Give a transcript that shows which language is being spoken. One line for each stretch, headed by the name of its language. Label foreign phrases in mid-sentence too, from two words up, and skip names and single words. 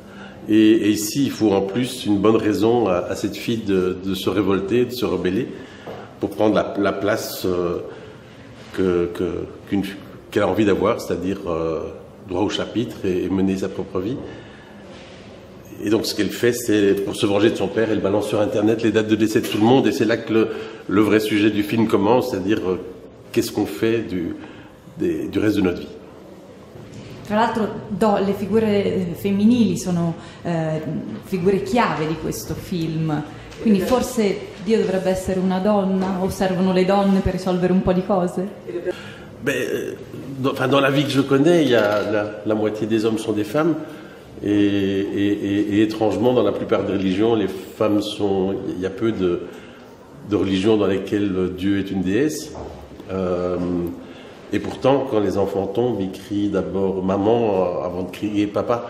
French: Et ici, il faut en plus une bonne raison à cette fille de se révolter, de se rebeller, pour prendre la place qu'elle a envie d'avoir, c'est-à-dire droit au chapitre et mener sa propre vie. Et donc ce qu'elle fait, c'est pour se venger de son père, elle balance sur Internet les dates de décès de tout le monde, et c'est là que le vrai sujet du film commence, c'est-à-dire qu'est-ce qu'on fait du reste de notre vie.
Italian: Tra l'altro le figure femminili sono figure chiave di questo film, quindi forse Dio dovrebbe essere una donna o servono le donne per risolvere un po' di cose?
French: Dans la vie que je connais, il y a la moitié des hommes sont des femmes et étrangement dans la plupart des religions, les femmes sont... Il y a peu de religions dans lesquelles Dieu est une déesse. Et pourtant, quand les enfants tombent, ils crient d'abord maman avant de crier papa.